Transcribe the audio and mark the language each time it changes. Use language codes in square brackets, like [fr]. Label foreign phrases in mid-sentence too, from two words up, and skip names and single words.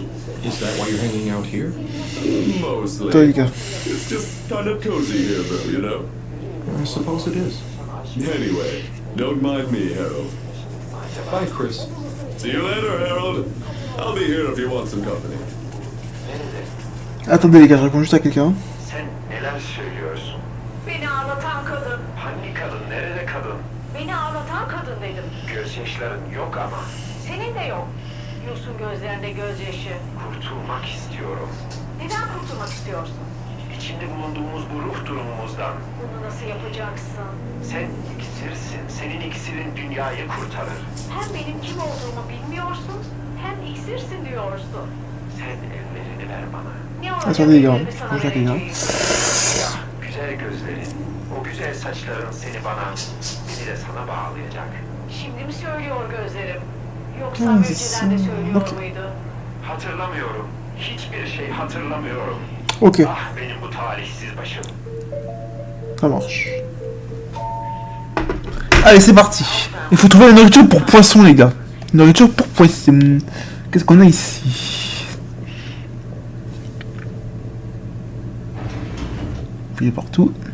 [en] Is that why you're hanging out here? Mostly. There you go. It's just kind of cozy here, though, you know? I suppose it is. Anyway, don't mind me, Harold. Bye, Chris. See you later, Harold. I'll be here if you want some company. [fr] Attendez les gars, je réponds juste à quelqu'un. [tr] Sen neler söylüyorsun? Beni ağlatan kadın. Hangi kadın? Nerede kadın? Beni ağlatan kadın dedim. Gözyaşların yok ama. Senin de yok. Yosun gözlerinde gözyaşı. Kurtulmak istiyorum. Neden kurtulmak istiyorsun? İçinde bulunduğumuz bu ruh durumumuzdan. Bunu nasıl yapacaksın? Sen iksirsin. Senin iksirin dünyayı kurtarır. Hem benim kim olduğumu bilmiyorsun, hem iksirsin diyorsun. Sen ellerini ver bana. Ne [fr] Attendez [tr] olacak [fr] les gars, [tr] ellerimi sana [fr] bonjour les gars. [tr] vereceğim? Ya, güzel gözlerin, o güzel saçların seni bana, beni de sana bağlayacak. Şimdi mi söylüyor gözlerim? Yoksa Hmm, önceden de söylüyor [en] okay. [tr] muydu? Hatırlamıyorum. Hiçbir şey hatırlamıyorum. [en] Ok, [tr] Ah benim bu talihsiz başım. [fr] ça marche. Allez, c'est parti. Il faut trouver la nourriture pour poisson, les gars. Nourriture pour poisson. Qu'est-ce qu'on a ici? Fouiller partout.